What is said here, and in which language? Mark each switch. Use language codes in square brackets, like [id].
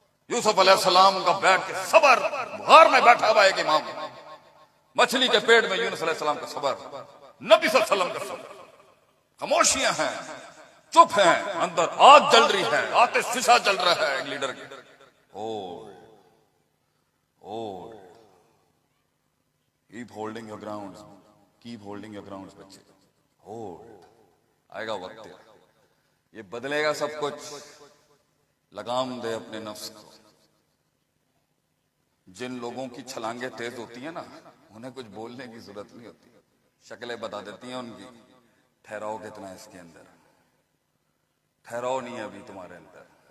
[ur] یوسف علیہ السلام کا بیٹھ کے صبر، غار میں بیٹھا ہوا ایک امام، مچھلی کے پیٹ میں یونس علیہ السلام کا صبر، نبی صلی اللہ علیہ وسلم کا صبر. خاموشیاں ہیں، چپ ہیں، اندر آگ جل رہی ہے، آتش فشاں جل رہا ہے ایک لیڈر کی. [en] Keep holding your grounds. Keep holding your grounds [ur] بچے. [en] Hold. [ur] آئے گا وقت، یہ بدلے گا سب کچھ. لگام دے اپنے نفس کو. جن لوگوں کی چھلانگیں تیز ہوتی ہیں نا، انہیں کچھ بولنے کی ضرورت نہیں ہوتی، شکلیں بتا دیتی ہیں ان کی. ٹھہراؤ کتنا ہے اس کے اندر، ٹھہراؤ نہیں ہے ابھی تمہارے اندر.